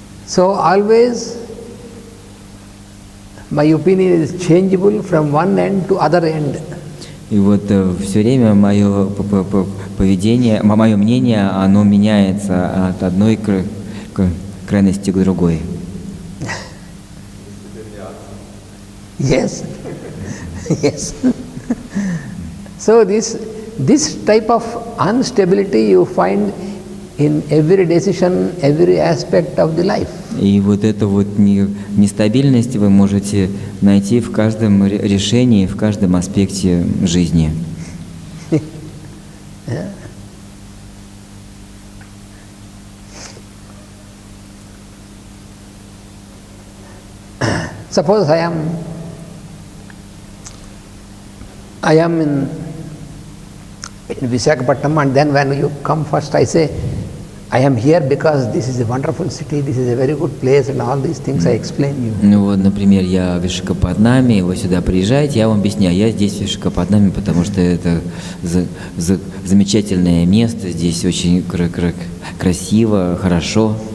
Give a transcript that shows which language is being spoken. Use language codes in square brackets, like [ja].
[en] So always my opinion is changeable from one end to other end. [ru] И вот все время мое поведение, мое мнение, оно меняется от одной крайности к другой. [en] Yes, yes. So this type of instability you find in every decision, every aspect of the life. [ru] И вот эту вот нестабильность вы можете найти в каждом решении, в каждом аспекте жизни. [en] Suppose I am in Visakhapatnam, and then when you come first, I say, I am here because this is a wonderful city, this is a very good place, and all these things I explain you. [ru] Ну вот, например, я в Вишакапатнаме, вы сюда приезжаете, я вам объясняю, я здесь в Вишакапатнаме, потому что это замечательное место, здесь очень красиво, хорошо.